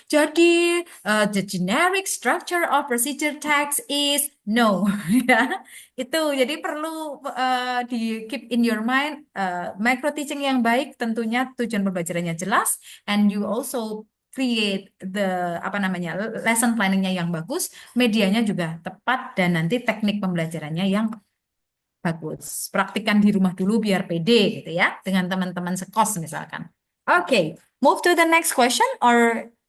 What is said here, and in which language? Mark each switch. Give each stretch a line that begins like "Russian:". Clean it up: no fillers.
English: Jadi, the generic structure of procedure text is no.
Indonesian: Ya, itu jadi perlu di
English: keep in your mind
Indonesian: micro teaching yang baik tentunya tujuan pembelajarannya jelas
English: and you also create the
Indonesian: apa namanya lesson planningnya yang bagus, medianya juga tepat dan nanti teknik pembelajarannya yang bagus. Praktikkan di rumah dulu biar pede gitu ya dengan teman-teman sekos misalkan.
English: Oke, move to the next question or